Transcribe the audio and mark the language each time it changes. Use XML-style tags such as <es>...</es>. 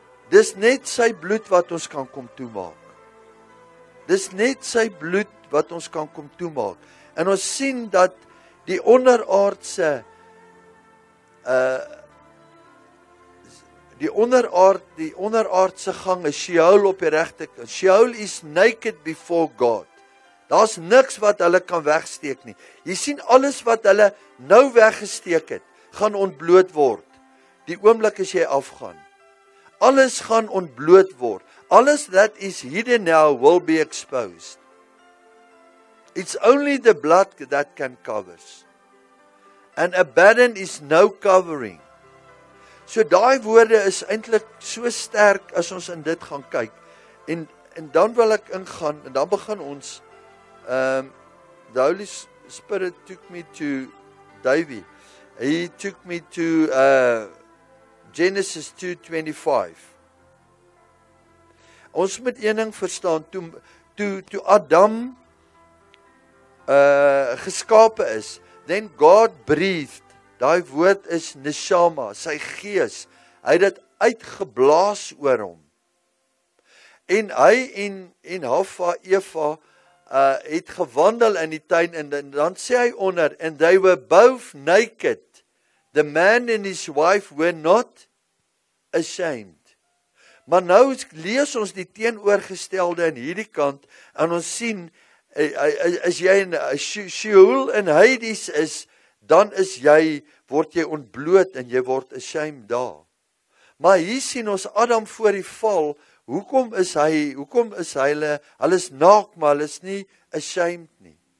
<af>Dis net sy bloed wat ons kan kom toemaak. Dis net sy bloed wat ons kan kom toemaak. En ons sien dat die onderaardse die onderaardse gang is Sheol op die regterkant.</af> <en>Sheol is naked before God.</en> <af>Daar's niks wat hulle kan wegsteek nie. Jy sien alles wat hulle nou weggesteek het, gaan ontbloot word. Die oomblik as jy afgaan. Alles gaan ontbloot word. Alles</af> <en>that is hidden now will be exposed. It's only the blood that can cover. And Abaddon is no covering.</en> <af>So daai woorde is eintlik so sterk as ons in dit gaan kyk. En dan wil ek ingaan, en dan begin ons,</af> <en>the Holy Spirit took me to David. He took me to Genesis 2:25.</en> <af>Ons moet een ding verstaan, toe Adam geskape is,</af> <en>then God breathed,</en> <af>daai woord is neshama, sy gees, hy het dit uitgeblaas oor hom. En hy en Hawa, Eva, het gewandel in die tuin, en dan sê hy onder,</af> <en>and they were both naked, the man and his wife were not ashamed.</en> <af>Maar nou lees ons die teenoorgestelde in hierdie kant, en ons sien, as jy in Sheol en Hades is, dan word jy ontbloot en jy word ashamed daar. Maar hier sien ons Adam voor die val, hoekom is hulle is naak, maar hulle is nie ashamed nie.</af>